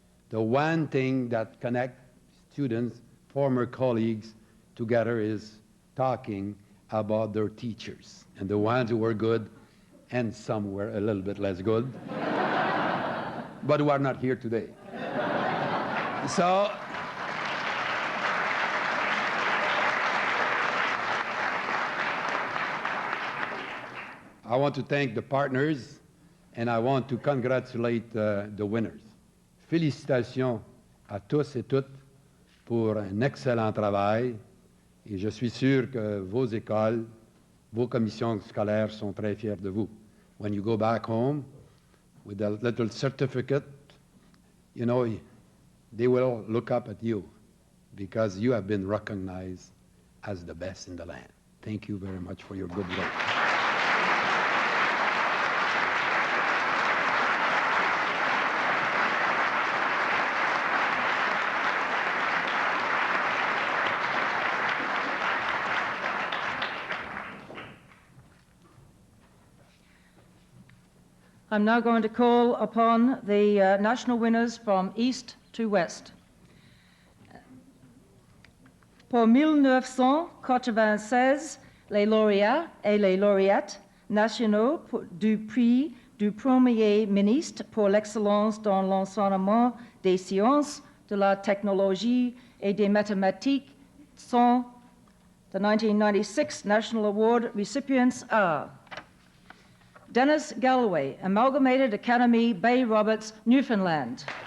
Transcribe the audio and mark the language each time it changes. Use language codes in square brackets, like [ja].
[en] The one thing that connects students, former colleagues together is talking about their teachers, and the ones who were good and some were a little bit less good, but who are not here today. So I want to thank the partners, and I want to congratulate the winners. [fr] Félicitations à tous et toutes pour un excellent travail, et je suis sûr que vos écoles, vos commissions scolaires sont très fiers de vous. [en] When you go back home with a little certificate, you know, they will look up at you because you have been recognized as the best in the land. Thank you very much for your good work. I'm now going to call upon the national winners from east to west. [fr] Pour 1996, les lauréats et les lauréates nationaux du prix du Premier ministre pour l'excellence dans l'enseignement des sciences, de la technologie et des mathématiques sont [en] the 1996 National Award recipients are Dennis Galloway, Amalgamated Academy, Bay Roberts, Newfoundland.